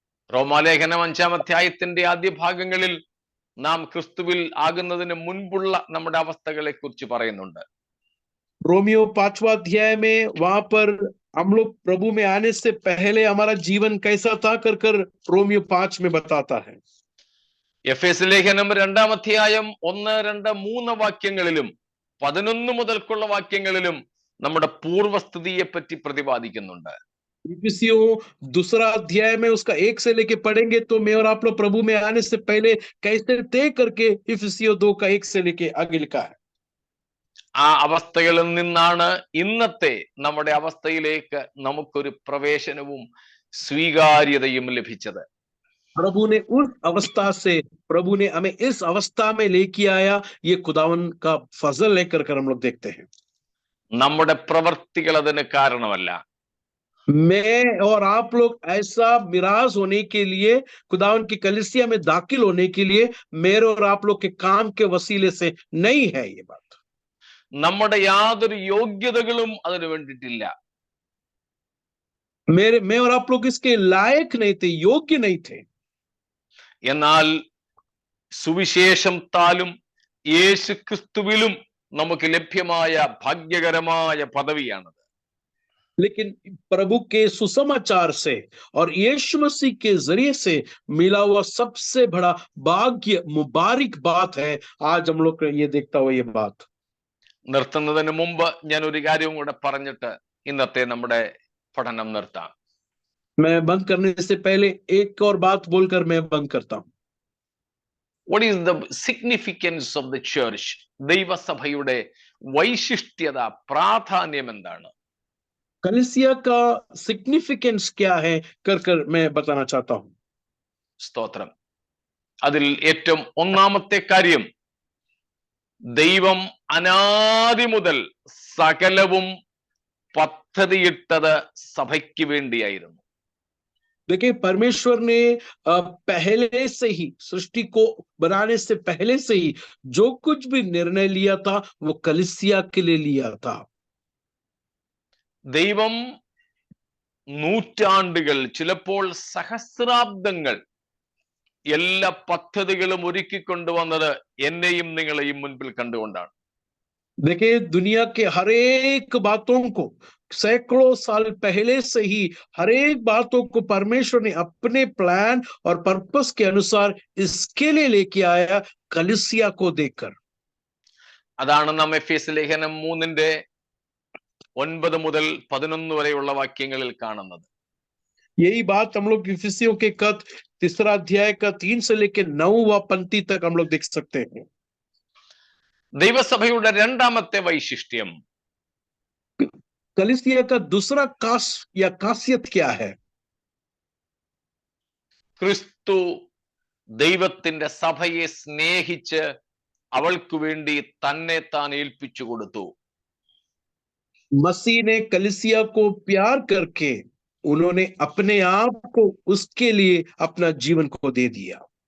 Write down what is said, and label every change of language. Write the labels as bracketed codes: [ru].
[ml] റോമാലേഖനം 5-ാം അധ്യായത്തിന്റെ ആദ്യ ഭാഗങ്ങളിൽ നാം ക്രിസ്തുവിൽ ആകുന്നതിന് മുൻപുള്ള നമ്മുടെ അവസ്ഥകളെ കുറിച്ച് പറയുന്നുണ്ട്. [hi] रोमियो 5वां अध्याय में वहां पर हम लोग प्रभु में आने से पहले हमारा जीवन कैसा था कर रोमियो 5 में बताता है। [ml] എഫേസ്യ ലേഖനം 2-ാം അധ്യായം 1, 2, 3 വാക്യങ്ങളിലും 11 മുതൽക്കുള്ള വാക്യങ്ങളിലും നമ്മുടെ പൂർവസ്ഥിതിയെ പറ്റി പ്രതിപാദിക്കുന്നുണ്ട്. [hi] इफिसियों 2 अध्याय में उसका 1 से लेके पढ़ेंगे तो मैं और आप लोग प्रभु में आने से पहले कैसे थे करके इफिसियों 2 का 1 से लेके आगे लिखा है। [ml] ആ അവസ്ഥകളിൽ നിന്നാണ് ഇന്നത്തെ നമ്മുടെ അവസ്ഥയിലേക്ക് നമുക്കൊരു പ്രവേശനവും സ്വീകാര്യതയും ലഭിച്ചത്. [hi] प्रभु ने उस अवस्था से, प्रभु ने हमें इस अवस्था में लेके आया, ये खुदावन का फजल लेकर हम लोग देखते हैं। [ml] നമ്മുടെ പ്രവർത്തികൾ അതിന് കാരണമല്ല. [hi] मैं और आप लोग ऐसा मिराज होने के लिए, खुदावन की कलीसिया में दाखिल होने के लिए मेरे और आप लोग के काम के वसीले से नहीं है ये बात। [ml] നമ്മുടെ യാതൊരു യോഗ്യതകളും അതിനു വേണ്ടിയിട്ടില്ല. [hi] मैं और आप लोग इसके लायक नहीं थे, योग्य नहीं थे। [ml] എന്നാൽ സുവിശേഷത്താലും യേശു ക്രിസ്തുവിലും നമുക്ക് ലഭ്യമായ ഭാഗ്യകരമായ പദവിയാണത്. [hi] लेकिन प्रभु के सुसमाचार से और यीशु मसीह के जरिए से मिला हुआ सबसे बड़ा भाग्य, मुबारक बात है। आज हम लोग ये देखता हुआ ये बात। [ml] നിർത്തുന്നതിന് മുമ്പ് ഞാൻ ഒരു കാര്യവും കൂടെ പറഞ്ഞിട്ട് ഇന്നത്തെ നമ്മുടെ പഠനം നിർത്താം. [hi] मैं बंद करने से पहले एक और बात बोलकर मैं बंद करता हूं। [en] What is the significance of the church? [ml] ദൈവസഭയുടെ വൈശിഷ്ട്യത, പ്രാധാന്യം എന്താണ്? [hi] कलीसिया का सिग्निफिकेंस क्या है कर मैं बताना चाहता हूं। [ml] സ്തോത്രം. അതിൽ ഏറ്റവും ഒന്നാമത്തെ കാര്യം, ദൈവം അനാദി മുതൽ സകലവും പദ്ധതിയിട്ടത് സഭയ്ക്ക് വേണ്ടിയായിരുന്നു. [hi] देखिए परमेश्वर ने पहले से ही, सृष्टि को बनाने से पहले से ही जो कुछ भी निर्णय लिया था वो कलीसिया के लिए लिया था। [ml] ദൈവം നൂറ്റാണ്ടുകൾ, ചിലപ്പോൾ സഹസ്രാബ്ദങ്ങൾ എല്ലാ പദ്ധതികളും ഒരുക്കിക്കൊണ്ടുവന്നത് എന്നെയും നിങ്ങളെയും മുൻപിൽ കണ്ടുകൊണ്ടാണ്. [hi] देखिए दुनिया के हर एक बातों को सैकड़ों साल पहले से ही हर एक बातों को परमेश्वर ने अपने प्लान और पर्पस के अनुसार इसके लिए लेके आया, कलीसिया को देखकर। [ml] അതാണ് നാം എഫേസ്യ ലേഖനം 3-9 മുതൽ 11 വരെയുള്ള വാക്യങ്ങളിൽ കാണുന്നത്. [hi] यही बात हम लोग इफिसियों के खत 3 अध्याय का 3 से लेकर 9वां पंक्ति तक हम लोग देख सकते हैं. [ml] ദൈവസഭയുടെ രണ്ടാമത്തെ വൈശിഷ്ട്യം, [hi] कलीसिया का दूसरा कास या खासियत क्या है? [ml] ക്രിസ്തു ദൈവത്തിന്റെ സഭയെ സ്നേഹിച്ച് അവൾക്ക് വേണ്ടി തന്നെ താൻ ഏൽപ്പിച്ചു കൊടുത്തു. [hi] मसीह ने कलीसिया को प्यार करके उन्होंने अपने आप को उसके लिए अपना जीवन को दे दिया.